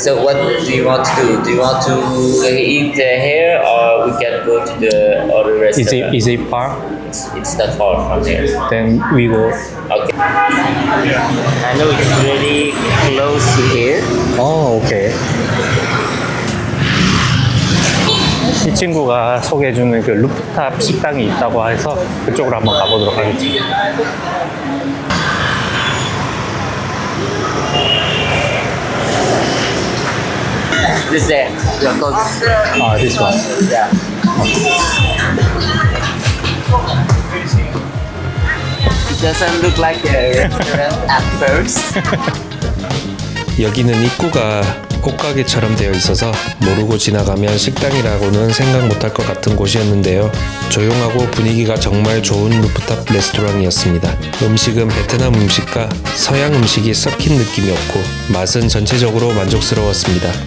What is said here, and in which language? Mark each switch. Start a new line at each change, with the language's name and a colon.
English: So what do you want to do? Do you want to eat here, or we can go to the other restaurant? Is it far? It's not far from here. Then we go. Okay. I know it's really close to here. Oh, okay.
Korean: 이 친구가 소개해주는 그 루프탑 식당이 있다고 해서 그쪽으로 한번 가보도록 하겠습니다.
English: This there. Your coach. Ah, this one. Yeah. It doesn't look like a restaurant at first.
Korean: 여기는 입구가 옷가게처럼 되어 있어서 모르고 지나가면 식당이라고는 생각 못할 것 같은 곳이었는데요. 조용하고 분위기가 정말 좋은 루프탑 레스토랑이었습니다. 음식은 베트남 음식과 서양 음식이 섞인 느낌이었고 맛은 전체적으로 만족스러웠습니다.